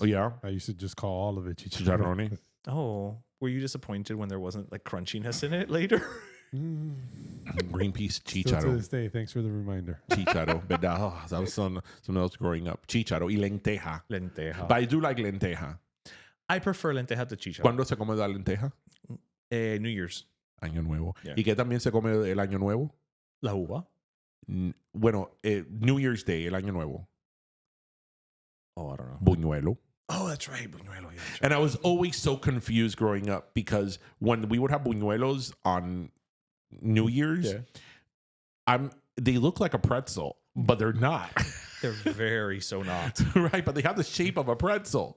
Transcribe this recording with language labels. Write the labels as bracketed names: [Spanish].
[English] Oh, yeah? I used to just call all of it [Spanish] chicharrone. [English] Oh, were you disappointed when there wasn't like crunchiness in it later? Green peas chicharo. Still to this day, thanks for the reminder. [Spanish] Chicharo, ¿verdad? [English] Oh, that was something else growing up. [Spanish] Chicharo y lenteja. Lenteja. [English] But I do like lenteja. I prefer lenteja to chicharo. [Spanish] ¿Cuándo se come la lenteja? [English] New Year's. [Spanish] Año Nuevo. [English] Yeah. [Spanish] ¿Y qué también se come el Año Nuevo? La uva. Bueno, [English] New Year's Day, [Spanish] el Año Nuevo. [English] Oh, I don't know. [Spanish] Buñuelo. [English] Oh, that's right. Buñuelo. Yeah, that's right. And I was always so confused growing up because when we would have buñuelos on New Year's, they look like a pretzel, but they're not. They're very so not. Right, but they have the shape of a pretzel.